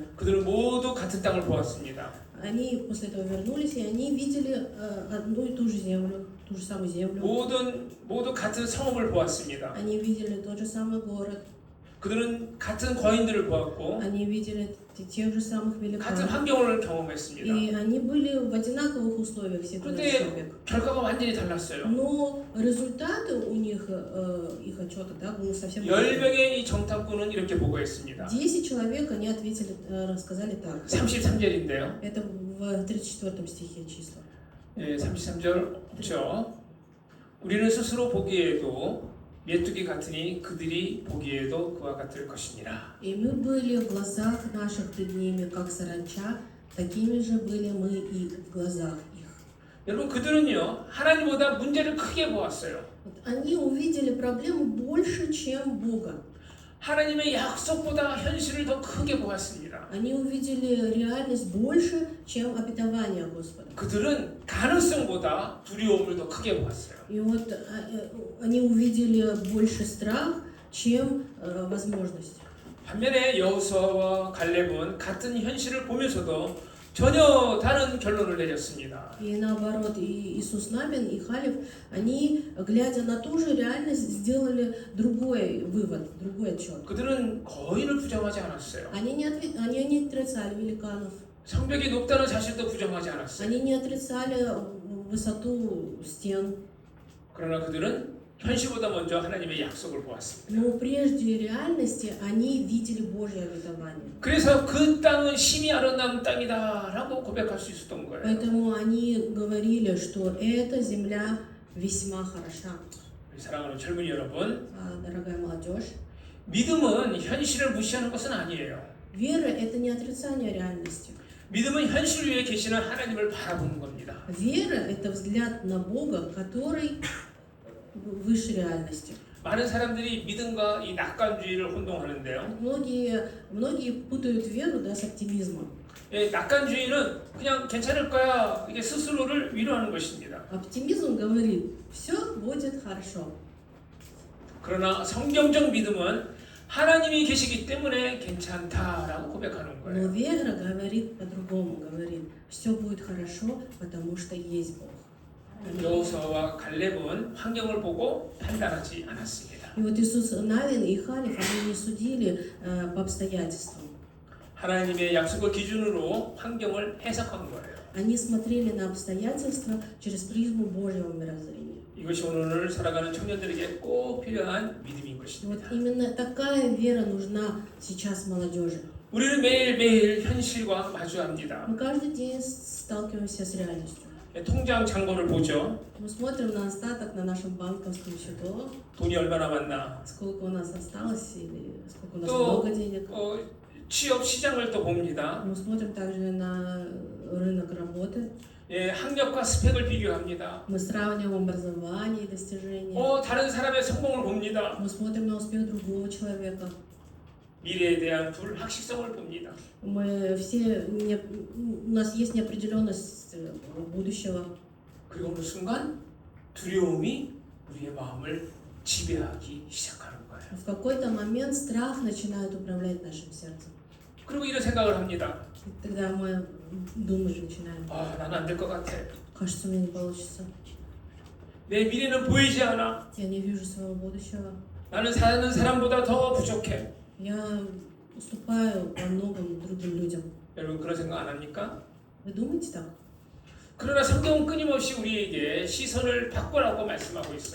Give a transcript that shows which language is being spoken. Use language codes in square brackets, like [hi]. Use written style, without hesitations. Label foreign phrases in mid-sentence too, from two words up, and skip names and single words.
[ko] 그들은 모두 같은 땅을 보았습니다. [ru] Они после этого вернулись, и они видели одну и ту же землю, ту же самую землю. [ko] 모두 같은 성읍을 보았습니다. [ru] Они видели тот же самый город. [ko] 그들은 같은 거인들을 보았고 [ru] Они видели тех же самых [ko] 같은 [ru] великанов. [ko] 환경을 경험했습니다. [ru] И они были в одинаковых условиях, все 12 [ko] 근데 [ru] человек. [ko] 결과가 완전히 달랐어요. [ru] Но результаты у них, их отчета, да, были совсем разные. [ko] 10명의 이 정탐꾼은 이렇게 보고했습니다. [ru] 10 человек они ответили, рассказали так. [ko] 33절인데요. [ru] Это в 34 стихе числа. [ko] 예, 33절 없죠. 우리는 스스로 보기에도 메뚜기 같으니 그들이 보기에도 그와 같을 것이니라. [ru] И мы были в глазах наших пред ними, как саранча, такими же были мы и в глазах их. [ko] 여러분 그들은요 하나님보다 문제를 크게 보았어요. [ru] Вот они увидели проблему больше, чем Бога. [ko] 하나님의 약속보다 현실을 더 크게 보았습니다. [ru] Они увидели реальность больше, чем обетование Господа. [ko] 그들은 가능성보다 두려움을 더 크게 보았어요. [ru] И вот они увидели больше страх, чем возможность. [ko] 반면에 여호수아와 갈렙은 같은 현실을 보면서도 전혀 다른 결론을 내렸습니다. [ru] И наоборот, и Иисус Навин, и Халев, они, глядя на ту же реальность, сделали другой вывод, другой отчет. [ko] 그들은 거인을 부정하지 않았어요. [ru] Они не отрицали великанов, [ko] 성벽이 높다는 사실도 부정하지 않았어요. [ru] они не отрицали высоту стен, [ko] 그러나 그들은 현실보다 먼저 하나님의 약속을 보았습니다. [ru] но прежде реальности они видели Божье обетование. [ko] 그래서 그 땅은 심히 아름다운 땅이다라고 고백할 수 있었던 거예요. [ru] Поэтому они говорили, что эта земля весьма хороша. [ko] 사랑하는 젊은이 여러분, [ru] Дорогая молодежь, [ko] 믿음은 현실을 무시하는 것은 아니에요. [ru] вера – это не отрицание реальности. [ko] 믿음은 현실 위에 계시는 하나님을 바라보는 겁니다. [ru] Вера – это взгляд на Бога, который выше реальности. [ko] 많은 사람들이 믿음과 이 낙관주의를 혼동하는데요. [ru] Многие путают веру, да, с оптимизмом. [ko] 예, 낙관주의는 그냥 괜찮을 거야 이게 스스로를 위로하는 것입니다. [ru] Оптимизм говорит, все будет хорошо. [ko] 그러나 성경적 믿음은 하나님이 계시기 때문에 괜찮다라고 고백하는 [ru] Но [ko] 거예요. [ru] вера говорит по-другому, говорит, все будет хорошо, потому что есть Бог. [ko] 여호수아와 갈렙은 환경을 보고 판단하지 않았습니다. [ru] И вот Иисус Навин и Халев, они не судили по обстоятельствам. [ko] 하나님의 약속을 기준으로 환경을 해석한 거예요. [ru] Они смотрели на обстоятельства через призму Божьего мировоззрения. [ko] 이것이 오늘 살아가는 청년들에게 꼭 필요한 믿음인 [ru] Вот [ko] 것입니다. [ru] именно такая вера нужна сейчас молодежи. [ko] 우리는 매일매일 현실과 마주합니다. [ru] Мы каждый день сталкиваемся с реальностью. [ko] 통장 잔고를 보죠. [ru] Мы смотрим на остаток на нашем банковском счету, [ko] 돈이 얼마 남았나. [ru] сколько у нас осталось или сколько у нас [ko] 또 [ru] много денег. [ko] 취업 시장을 또 봅니다. [ru] Мы смотрим также на рынок работы. [ko] 예, 학력과 스펙을 비교합니다. [ru] Мы сравниваем образование и достижения. [ko] 다른 사람의 성공을 봅니다. [ru] Мы смотрим на успех другого человека. [ko] 미래에 대한 불확실성을 봅니다. [ru] Мы все, у нас есть неопределенность будущего. [ko] 그리고 어느 순간 두려움이 우리의 마음을 지배하기 시작하는 거예요. [ru] В какой-то момент страх начинает управлять нашим сердцем. [ko] 그리고 이런 생각을 합니다. [ru] И тогда мы думать начинаем. [ko] 나는 안 될 것 같아. [ru] Кажется, у меня не получится. [ko] 내 미래는 보이지 않아. [ru] Я не вижу своего будущего. [ko] 나는 사는 사람보다 더 부족해. [ru] Я уступаю во многом другим людям. [ko] 여러분 그런 생각 안 합니까? [ru] Вы думаете так? [ko] 그러나 성경은 끊임없이 우리에게 시선을 바꾸라고 말씀하고 있어요.